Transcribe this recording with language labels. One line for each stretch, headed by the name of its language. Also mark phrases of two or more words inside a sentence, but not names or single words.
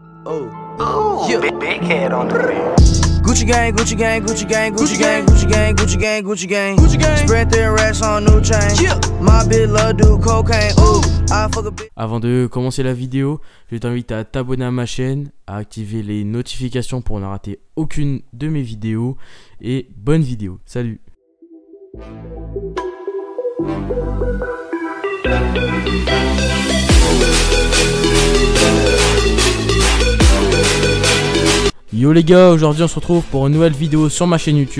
English: Oh, Ooh, yeah. big head on the beat. Gucci gang, Gucci gang, Gucci gang, Gucci gang, Gucci gang, Gucci gang, Gucci gang, Gucci gang. Spread their racks on new chain. Yeah. My bitch love do cocaine. Ooh, I fuck a bitch.
French: Avant de commencer la vidéo, je t'invite à t'abonner à ma chaîne, à activer les notifications pour ne rater aucune de mes vidéos. Et bonne vidéo, salut. Yo les gars, aujourd'hui on se retrouve pour une nouvelle vidéo sur ma chaîne YouTube.